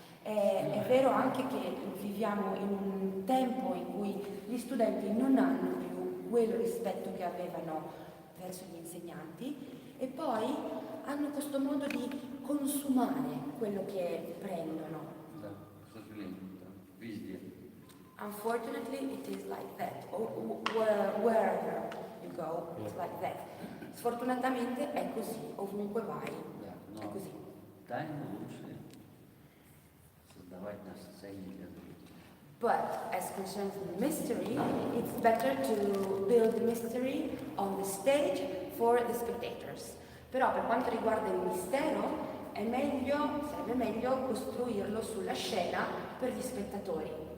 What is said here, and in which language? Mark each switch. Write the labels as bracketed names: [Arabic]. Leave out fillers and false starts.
[Italian] È vero anche che viviamo in un tempo in cui gli studenti non hanno più quel rispetto che avevano verso gli insegnanti e poi hanno questo modo di consumare quello che prendono. [Russian] Да, к сожалению, да, везде. [English] Unfortunately, it is like that. Wherever you go, it's like that. [Italian] Sfortunatamente è così, ovunque vai, [Russian] Да, [Italian] è [Russian] но [Italian] così. [Russian] тайну лучше создавать на сцене для зрителей. [English] But as concerns the mystery, it's better to build mystery on the stage for the spectators. [Italian] Però per quanto riguarda il mistero, sarebbe meglio costruirlo sulla scena per gli spettatori.